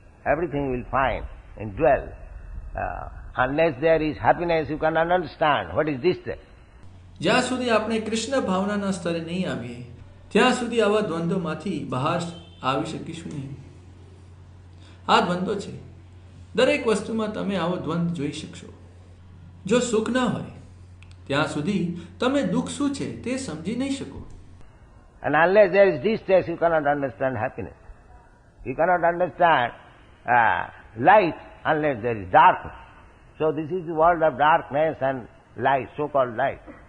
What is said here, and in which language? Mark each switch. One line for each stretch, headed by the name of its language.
English: Everything will find in dual. Unless there is happiness, you cannot understand what is this thing.
Gujarati: જ્યાં સુધી આપણે કૃષ્ણ ભાવનાના સ્તરે નહીં આવીએ ત્યાં સુધી આવા દ્વંદ્વમાંથી બહાર આવી શકીશું નહીં. આ દ્વંદ્વ છે. દરેક વસ્તુમાં તમે આવો દ્વંદ્વ જોઈ શકશો. જો સુખ ના હોય ત્યાં સુધી તમે દુઃખ શું છે તે સમજી નહીં શકો.
English: And unless there is distress, you cannot understand happiness. You cannot understand light unless there is darkness. So this is the world of darkness and light, so-called light.